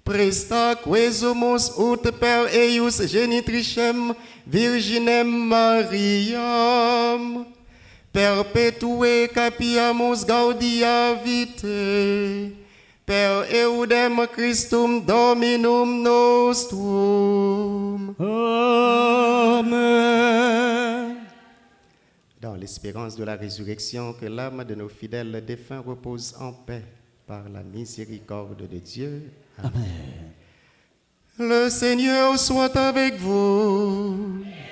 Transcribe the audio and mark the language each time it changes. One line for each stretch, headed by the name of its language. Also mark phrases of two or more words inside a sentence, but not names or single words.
Latin: Presta quesumus ut per eius genitricem Virginem Mariam, perpetue capiamus gaudia vitae, per eudem Christum Dominum nostrum. Amen.
French: Dans l'espérance de la résurrection, que l'âme de nos fidèles défunts repose en paix par la miséricorde de Dieu. Amen. Le Seigneur soit avec vous.